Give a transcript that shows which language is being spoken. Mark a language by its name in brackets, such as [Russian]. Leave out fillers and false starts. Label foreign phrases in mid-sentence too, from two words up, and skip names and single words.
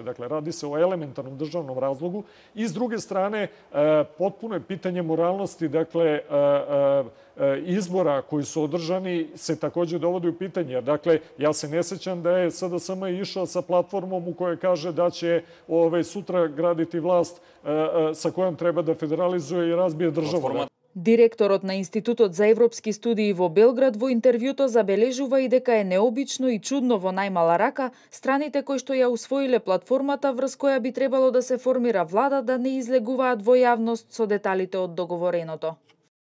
[Serbian] Dakle, radi se o elementarnom državnom razlogu. I s druge strane, potpuno je pitanje moralnosti, dakle, izbora koji su održani se takođe dovodi u pitanje. Dakle, ja se ne sećam da je SDSM išao sa platformom u kojoj kaže da će sutra graditi vlast sa kojom treba da federalizuje i razbije državu. [Macedonian] Директорот на Институтот за европски студии во Белград во интервјуто забележува и дека е необично и чудно во најмала рака страните кои што ја усвоиле платформата врз која би требало да се формира влада да не излегуваат во јавност со деталите од договореното.